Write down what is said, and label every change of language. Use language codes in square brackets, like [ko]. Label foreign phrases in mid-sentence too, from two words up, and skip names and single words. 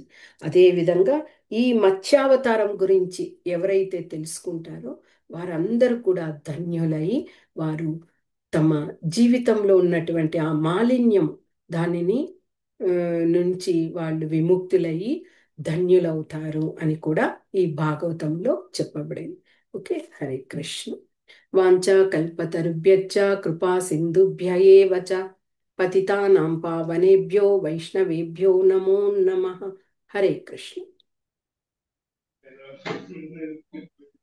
[te] అదేవిధంగా ఈ మత్స్యావతారం గురించి ఎవరైతే తెలుసుకుంటారో వారందరూ కూడా ధన్యులై వారు తమ జీవితంలో ఉన్నటువంటి ఆ మాలిన్యం దానిని ఆ, నుంచి వాళ్ళు విముక్తులయ్యి ధన్యులవుతారు అని కూడా ఈ భాగవతంలో చెప్పబడింది. ఓకే, హరే కృష్ణ. [sa] వాంఛా కల్పతరుభ్యశ్చ కృపా సింధుభ్య ఏవ చ పతితానాం పావనేభ్యో వైష్ణవేభ్యో నమో నమః. [te] హరే కృష్ణ.